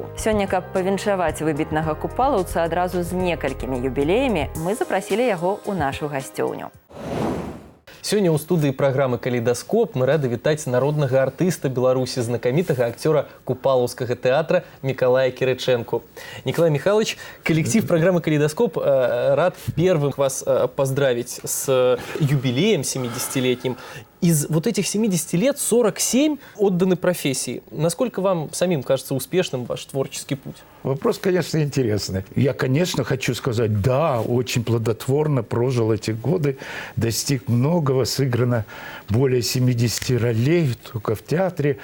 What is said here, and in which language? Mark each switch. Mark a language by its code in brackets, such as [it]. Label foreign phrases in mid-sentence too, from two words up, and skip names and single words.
[be] Сёння, каб павіншаваць выбітнага купалаўца адразу з некалькімі юбілеямі, мы запрасілі яго ў нашу гасцёўню. Сёння ў студыі праграмы «Калейдаскоп» мы рады вітаць народнага артыста Беларусі, знакамітага акцёра Купалаўскага тэатра Мікалая Кірачэнку. [ru] Николай Михайлович, коллектив программы «Калейдаскоп» рад первым вас поздравить с юбилеем 70-летним. Из вот этих 70 лет 47 отданы профессии. Насколько вам самим кажется успешным ваш творческий путь? Вопрос, конечно, интересный. Я, конечно, хочу сказать, да, очень плодотворно прожил эти годы, достиг многого, сыграно более 70 ролей только в театре.